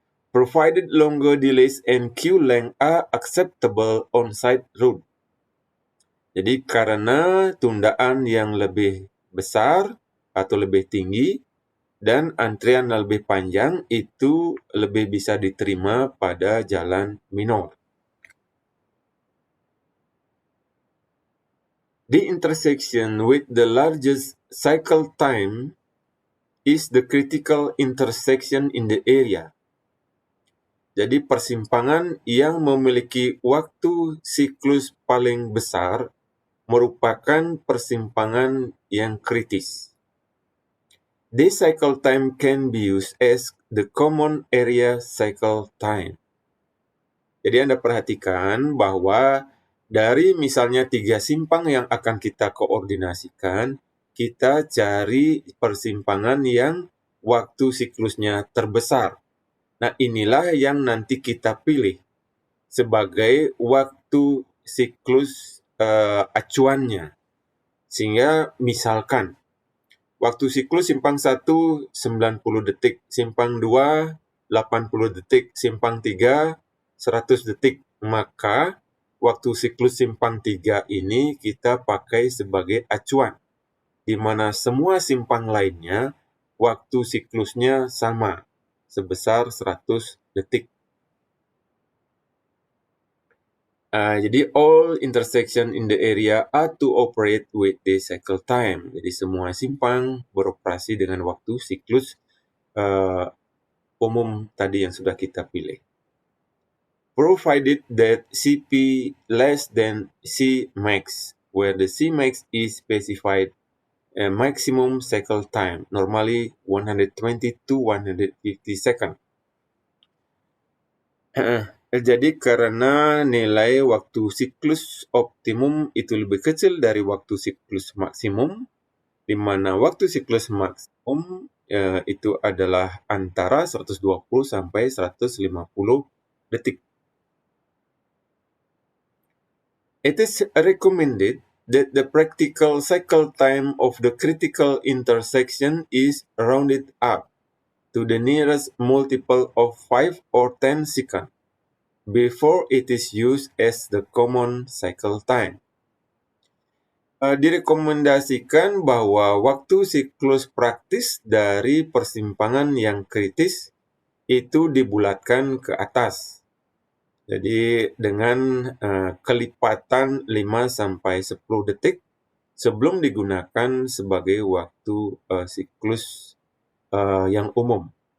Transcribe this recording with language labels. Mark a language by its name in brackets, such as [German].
[English] Provided longer delays and queue length are acceptable on side road. [Indonesian] Jadi karena tundaan yang lebih besar atau lebih tinggi dan antrian lebih panjang itu lebih bisa diterima pada jalan minor. [English] The intersection with the largest cycle time is the critical intersection in the area. [Indonesian] Jadi persimpangan yang memiliki waktu siklus paling besar merupakan persimpangan yang kritis. [English] This cycle time can be used as the common area cycle time. [Indonesian] Jadi Anda perhatikan bahwa dari misalnya 3 simpang yang akan kita koordinasikan, kita cari persimpangan yang waktu siklusnya terbesar. Nah, inilah yang nanti kita pilih sebagai waktu siklus acuannya. Sehingga misalkan, waktu siklus simpang 1 90 detik, simpang 2 80 detik, simpang 3 100 detik. Maka waktu siklus simpang 3 ini kita pakai sebagai acuan, di mana semua simpang lainnya waktu siklusnya sama, sebesar 100 detik. [English] Jadi all intersection in the area are to operate with the cycle time. [Indonesian] Jadi semua simpang beroperasi dengan waktu siklus umum tadi yang sudah kita pilih. [English] Provided that Cp less than Cmax, where the Cmax is specified maximum cycle time, normally 120 to 150 seconds. [Indonesian] Jadi karena nilai waktu siklus optimum itu lebih kecil dari waktu siklus maksimum, di mana waktu siklus maksimum itu adalah antara 120 sampai 150 detik. [English] It is recommended that the practical cycle time of the critical intersection is rounded up to the nearest multiple of 5 or 10 seconds before it is used as the common cycle time. [Indonesian] Direkomendasikan bahwa waktu siklus praktis dari persimpangan yang kritis itu dibulatkan ke atas. Jadi dengan kelipatan 5-10 detik sebelum digunakan sebagai waktu siklus yang umum.